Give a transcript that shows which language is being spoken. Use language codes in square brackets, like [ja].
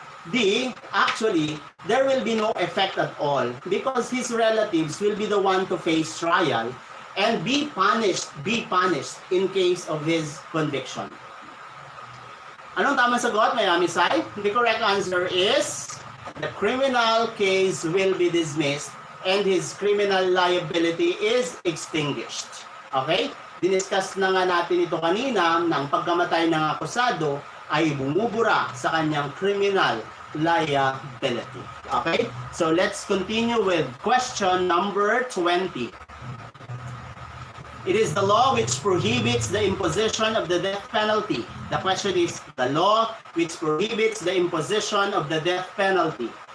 [en] D, actually, there will be no effect at all because his relatives will be the one to face trial and be punished in case of his conviction. [tl] Anong tamang sagot, [en] Miami Sai? The correct answer is the criminal case will be dismissed and his criminal liability is extinguished. Okay? [tl] Diniscuss na nga natin ito kanina ng pagkamatay ng akusado ay bumubura sa kanyang criminal liability. [en] Okay? So let's continue with question number 20. It is the law which prohibits the imposition of the death penalty. The question is the law which prohibits the imposition of the death penalty.